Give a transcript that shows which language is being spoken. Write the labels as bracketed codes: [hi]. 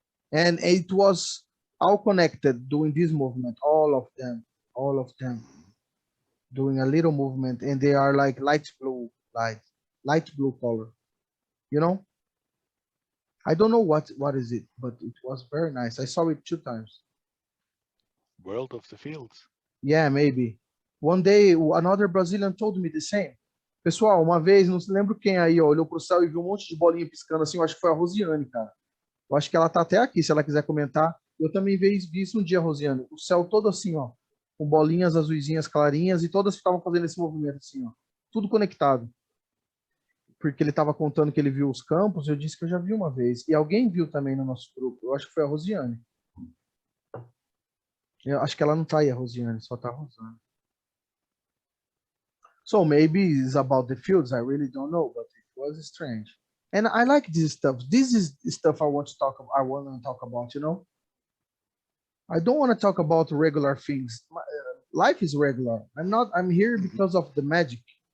[en] And it was all connected doing this movement, all of them doing a little movement, and they are like light blue color. You know? I don't know what is it, but it was very nice. I saw it 2 times. World of the fields. Yeah, maybe. One day, another Brazilian told me the same. [pt] Pessoal, uma vez, não se lembro quem aí, ó, olhou pro céu e viu um monte de bolinha piscando assim. Eu acho que foi a Rosiane, cara. Eu acho que ela tá até aqui, se ela quiser comentar. Eu também vi isso um dia, Rosiane. O céu todo assim, ó, com bolinhas azuisinhas clarinhas, e todas estavam fazendo esse movimento assim, ó. Tudo conectado. Porque ele estava contando que ele viu os campos, eu disse que eu já vi uma vez. E alguém viu também no nosso grupo. Eu acho que foi a Rosiane. Eu acho que ela não tá aí, a Rosiane, só tá a Rosana. [en] So maybe it's about the fields. I really don't know, but it was strange. And I like this stuff. This is stuff I want to talk about, you know? I don't want to talk about regular things. Life is regular. I'm here because of the magic.